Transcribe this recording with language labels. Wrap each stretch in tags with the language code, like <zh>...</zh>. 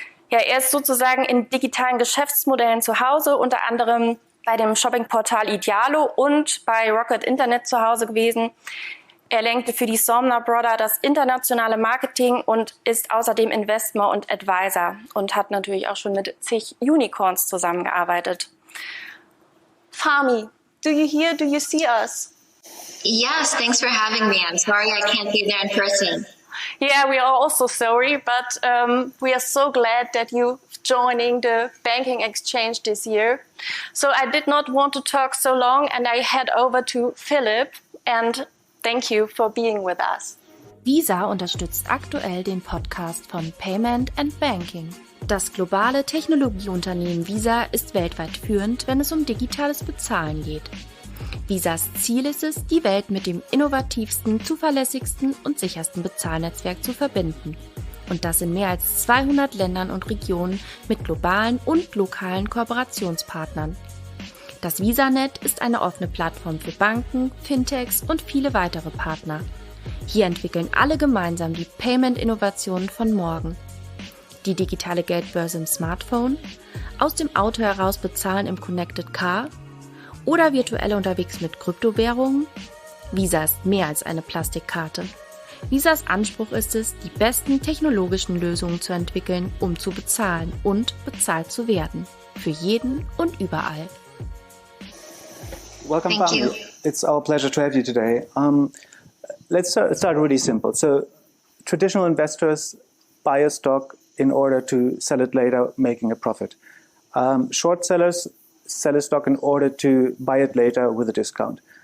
<de>Ja, er ist sozusagen in digitalen Geschäftsmodellen zu Hause, unter anderem bei dem Shoppingportal Idealo und bei Rocket Internet zu Hause gewesen. Er lenkte für die Somner Brother das internationale Marketing und ist außerdem Investor und Advisor und hat natürlich auch schon mit zig Unicorns zusammengearbeitet.</de> <en>Fahmi, do you hear? Do you see us? Yes, thanks for having me. I'm sorry I can't be there in person. Yeah, we are also sorry, but we are so glad that you joining the banking exchange this year. So I did not want to talk so long and I head over to Philip and thank you for being with us.</en> <de>Visa unterstützt aktuell den Podcast von Payment and Banking. Das globale Technologieunternehmen Visa ist weltweit führend, wenn es um digitales Bezahlen geht. Visas Ziel ist es, die Welt mit dem innovativsten, zuverlässigsten und sichersten Bezahlnetzwerk zu verbinden. Und das in mehr als 200 Ländern und Regionen mit globalen und lokalen Kooperationspartnern. Das VisaNet ist eine offene Plattform für Banken, Fintechs und viele weitere Partner. Hier entwickeln alle gemeinsam die Payment-Innovationen von morgen. Die digitale Geldbörse im Smartphone, aus dem Auto heraus bezahlen im Connected Car oder virtuell unterwegs mit Kryptowährungen. Visa ist mehr als eine Plastikkarte. Visas Anspruch ist es, die besten technologischen Lösungen zu entwickeln, um zu bezahlen und bezahlt zu werden. Für jeden und überall.</de> <en>Welcome, Fahmi. It's our pleasure to have you today. Let's start really simple. So, traditional investors buy a stock in order to sell it later, making a profit. Short sellers sell a stock in order to buy it later with a discount.</en>